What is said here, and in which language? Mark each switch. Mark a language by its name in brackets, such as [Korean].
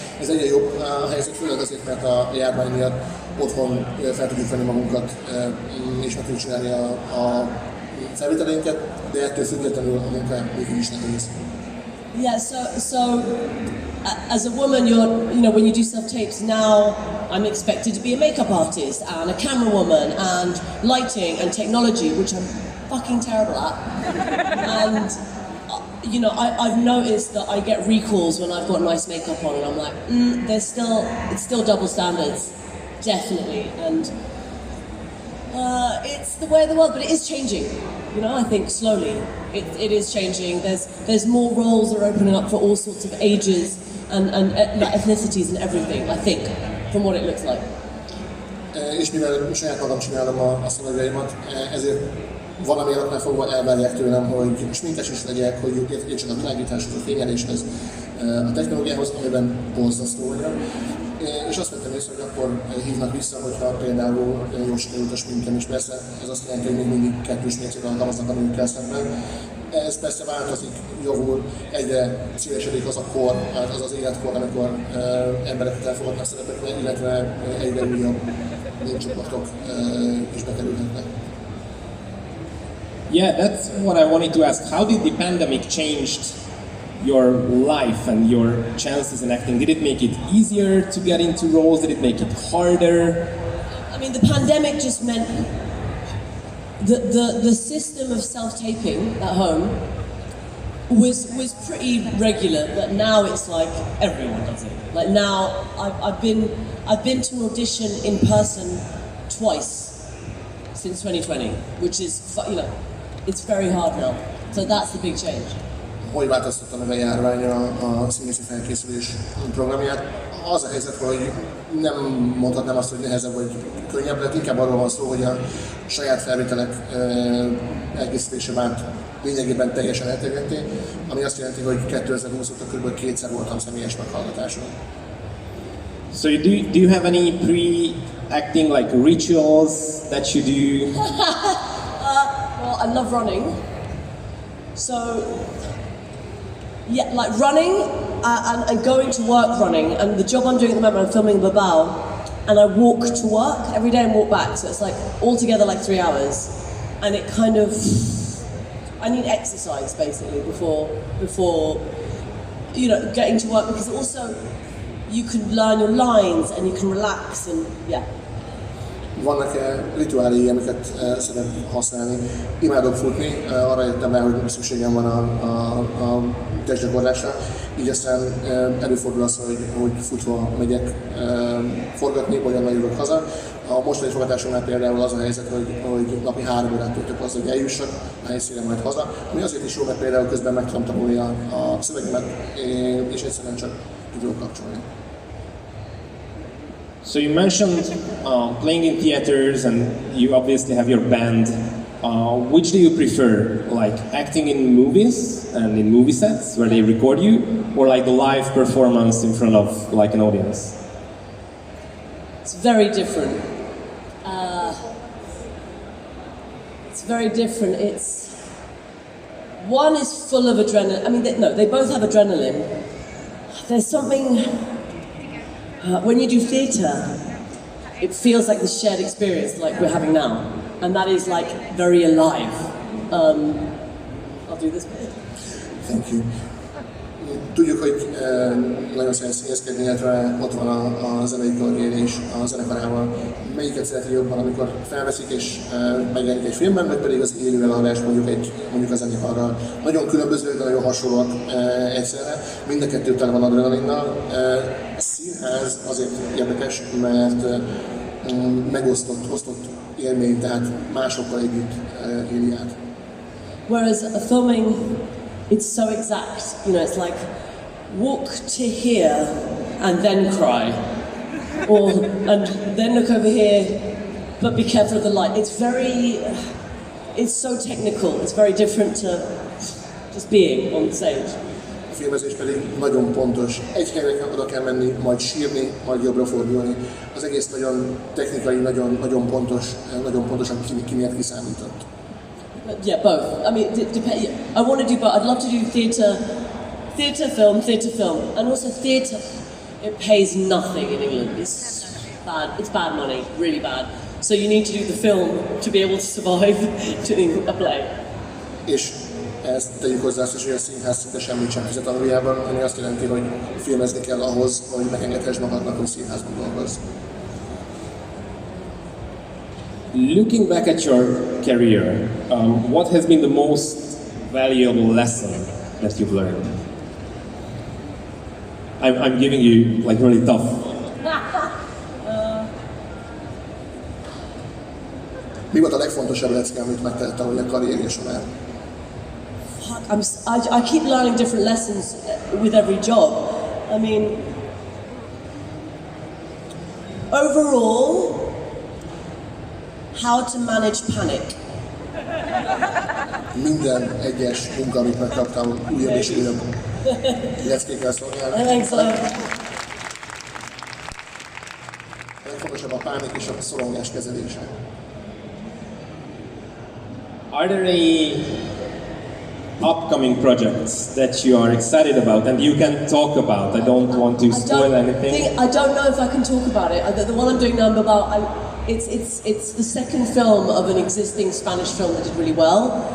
[Hungarian] Ez egyre jobb a helyzet, főleg azért, mert a járvány miatt otthon fel tudjuk venni magunkat, és meg tudjuk csinálni a felvételeinket, de ettől függetlenül a munka mégis is nehéz. [English] Yeah, so as a woman, when you do self-tapes, now I'm expected to be a makeup artist and a camera woman and lighting and technology, which I'm fucking terrible at. And I've noticed that I get recalls when I've got nice makeup on, and I'm like, it's still double standards, definitely. And it's the way of the world, but it is changing. I think slowly it is changing. There's more roles that are opening up for all sorts of ages and ethnicities and everything, I think, from what it looks like. [Hungarian] És mivel saját magam csinálom a szövegeimet, ezért valamilyen oknál fogva elvárják tőlem, hogy sminkes is legyek, hogy értsek a világításhoz, a fényeléshez, a technológiához, amiben borzasztó vagyok. És azt vettem észre, hogy akkor hívnak vissza, hogyha például jól sikerült a sminkem, és persze ez azt jelenti, hogy még mindig kettős mércét alkalmaznak a nőkkel szemben. Ez persze változik, javul, egyre szélesedik az a kor, az az életkor, amikor embereket elfogadnak szerepekre, illetve egyre újabb népcsoportok is bekerülhetnek. [English] Yeah, that's what I wanted to ask. How did the pandemic change your life and your chances in acting? Did it make it easier to get into roles? Did it make it harder? I mean, the pandemic just meant the system of self-taping at home was pretty regular, but now it's like everyone does it. Like now, I've been to an audition in person twice since 2020, which is it's very hard now. So that's the big change. [Hungarian] Hogy változtatta meg a járvány a színészi felkészülés programját? Az a helyzet, hogy nem mondhatnám azt, hogy nehezebb vagy könnyebb lett, inkább arról van szó, hogy a saját felvételek elkészítése vált lényegében teljesen elterjedté, ami azt jelenti, hogy 2020 óta kb. 2-szer voltam személyes meghallgatáson. [English] So do you have any pre-acting like rituals that you do? Well, I love running. So, yeah, like running and going to work running. And the job I'm doing at the moment, I'm filming Bilbao, and I walk to work every day and walk back. So it's like altogether like 3 hours. And it kind of, I need exercise basically before getting to work, because also you can learn your lines and you can relax and yeah. [Hungarian] Vannak rituáléi, amiket szeretnék használni. Imádok futni, arra jöttem rá, hogy szükségem van a testgyakorlásra. Így aztán előfordul az, hogy futva megyek forgatni, vagy onnan jövök haza. A mostani forgatásomnál például az a helyzet, hogy napi 3 órát töltök az, hogy eljussak a helyszínre, majd haza. Ami azért is jó, mert például közben meg tudom tanulni a szövegemet, és egyszerűen csak tudok kapcsolni. [English] So you mentioned playing in theaters, and you obviously have your band. Which do you prefer, like acting in movies and in movie sets where they record you, or like the live performance in front of like an audience? It's very different. It's very different. One is full of adrenaline. I mean, they both have adrenaline. There's something. When you do theatre, it feels like the shared experience like we're having now. And that is like very alive. I'll do this bit. Thank you. [Hungarian] Tudjuk, hogy nagyon szeret színészkedni, illetve ott van a zenei karrierés a zenekarával. Melyiket szereti jobban, amikor felveszik és megjelenik egy filmben, vagy pedig az élő előadás mondjuk a zenekarral. Nagyon különböző, de nagyon hasonlóak egyszerre. Mind a kettő tele van adrenalinnal. A színház azért érdekes, mert osztott élmény, tehát másokkal együtt éli át. [English] Whereas a filming, it's so exact, it's like walk to here and then cry, and then look over here, but be careful of the light. It's so technical, it's very different to just being on stage. [Hungarian] A filmezés pedig nagyon pontos. Egy helyre oda kell menni, majd sírni, majd jobbra fordulni. Az egész nagyon technikai, nagyon pontosan ki miért kiszámított. [English] Yeah, both. I mean, I want to do both. I'd love to do theatre, film, and also theatre. It pays nothing in England. It's bad. It's bad money, really bad. So you need to do the film to be able to survive doing a play. [Hungarian] És ezt tegyük hozzá azt is, hogy a színház szinte semmit sem fizet Angliában, ami azt jelenti, hogy filmezni kell ahhoz, hogy megengedhess magadnak, hogy színházban dolgozz. [English] Looking back at your career, what has been the most valuable lesson that you've learned? I'm giving you like really tough. [Hungarian] Mi volt a legfontosabb lecke, amit megtettem a karrierje során? [English] I keep learning different lessons with every job. I mean, overall, how to manage panic. [Hungarian] Minden egyes munka, amit megkaptam, újabb és újabb leckékkel szolgál. [English] Excellent. [Hungarian] A legfontosabb a pánik és a szorongás kezelése. [English] Are there any upcoming projects that you are excited about and you can talk about? I don't want to spoil anything. I don't know if I can talk about it. The one I'm doing now about it's the second film of an existing Spanish film that did really well.